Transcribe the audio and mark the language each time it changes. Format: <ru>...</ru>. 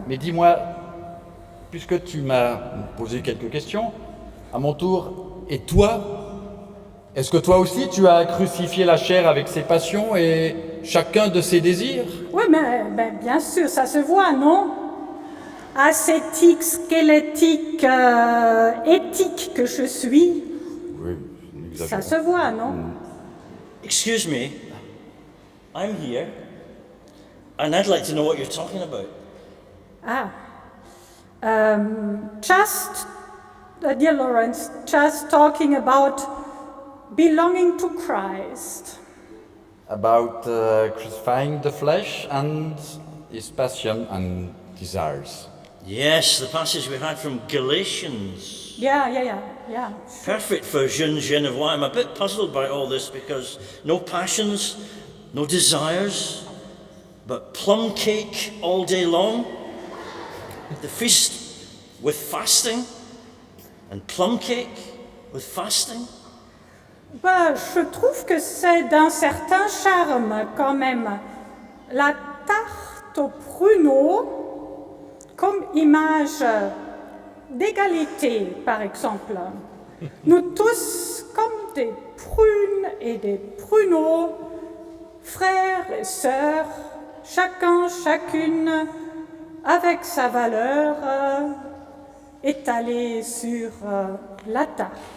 <fr>Mais dis-moi, puisque tu m'as posé quelques questions, à mon tour, et toi, est-ce que toi aussi tu as crucifié la chair avec ses passions et chacun de ses désirs? Oui, mais ben, bien sûr, ça se voit, non? Ascétique, squelettique, éthique que je suis, Oui, ça se voit, non?</fr> <en>Excuse me, I'm here, and I'd like to know what you're talking about. Ah. Dear Lawrence, just talking about belonging to Christ. About crucifying the flesh and his passion and desires. Yes, the passage we had from Galatians. Yeah. Perfect for Jeune Genevois. I'm a bit puzzled by all this because no passions, no desires, but plum cake all day long. The feast with fasting and plum cake with fasting.</en> <fr>Ben, je trouve que c'est d'un certain charme quand même. La tarte aux pruneaux comme image d'égalité, par exemple. Nous tous comme des prunes et des pruneaux, frères et sœurs, chacun, chacune, avec sa valeur étalée sur la tarte.</fr>